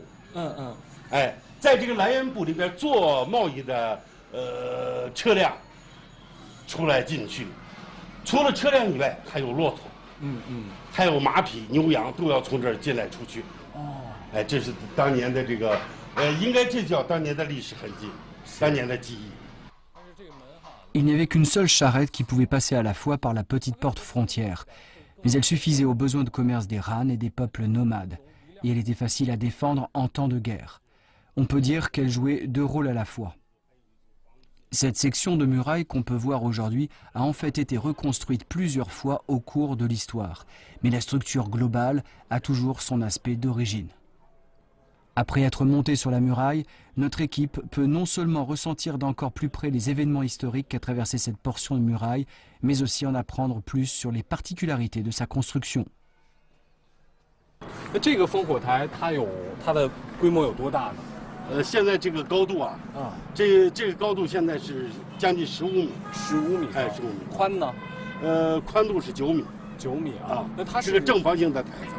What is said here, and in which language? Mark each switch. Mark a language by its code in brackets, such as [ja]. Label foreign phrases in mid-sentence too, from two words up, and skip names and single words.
[zh] 在这个来源部里边做贸易的车辆出来进去，除了车辆以外，还有骆驼，还有马匹、牛羊都要从这儿进来出去。这是当年的这个，应该这叫当年的历史痕迹，当年的记忆。 [fr] Il n'y avait qu'une seule charrette qui pouvait passer à la fois par la petite porte frontière. Mais elle suffisait aux besoins de commerce des Han et des peuples nomades, et elle était facile à défendre en temps de guerre. On peut dire qu'elle jouait 2 rôles à la fois. Cette section de muraille qu'on peut voir aujourd'hui a en fait été reconstruite plusieurs fois au cours de l'histoire, mais la structure globale a toujours son aspect d'origine. Après être monté sur la muraille, notre équipe peut non seulement ressentir d'encore plus près les événements historiques qu'a traversé cette portion de muraille, mais aussi en apprendre plus sur les particularités de sa construction. [zh] 这个烽火台它的规模有多大呢？现在这个高度这个高度现在是将近15米。 15米，15米。宽呢？宽度是9米。 9米那它是个正方形的台子。